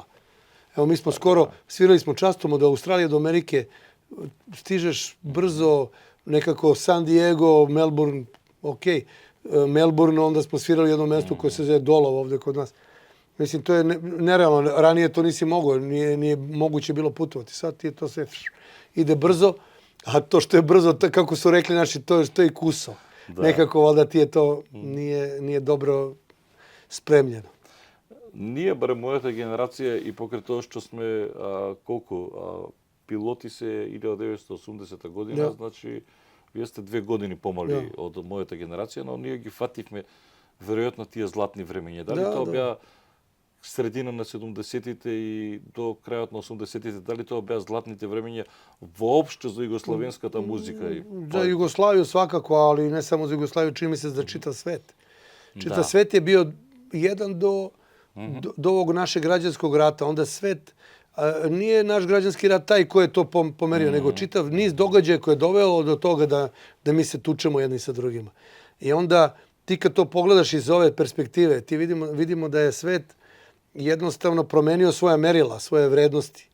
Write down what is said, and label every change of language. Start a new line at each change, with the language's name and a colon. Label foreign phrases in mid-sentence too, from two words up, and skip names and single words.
Serbian: Evo, mi smo skoro, svirali smo častom od Australije do Amerike, stižeš brzo, nekako San Diego, Melbourne, Melbourne, onda smo svirali u jednom mjestu koje se zove Dolov ovdje kod nas. Mislim, to je nerealno, ranije to nisi mogao, nije moguće bilo putovati. Sad ti to sve ide brzo, a to što je brzo, kako su rekli naši, to je i kuso. Nekako, valjda ti je to nije dobro spremljeno.
Macedonian: Ние, барем мојата генерација и покрај тоа што сме пилоти се 1980 година, значи вие сте 2 години помали од мојата генерација, но ние ги фативме веројатно тие златни времења. Дали тоа беа средина на 70-тите и до крајот на 80-тите, дали тоа беа златните времења воопшто за југословенската музика?
Serbian: За Југославију свакако, али не само за Југославију, чини ми се за читав свет. Čitav svet je bio jedan do ovog našeg građanskog rata. Onda svet, nije naš građanski rat taj koji je to pomerio, nego čitav niz događaja koje je dovelo do toga da mi se tučemo jedni sa drugima. I onda ti kad to pogledaš iz ove perspektive, ti vidimo da je svet jednostavno promenio svoja merila, svoje vrednosti.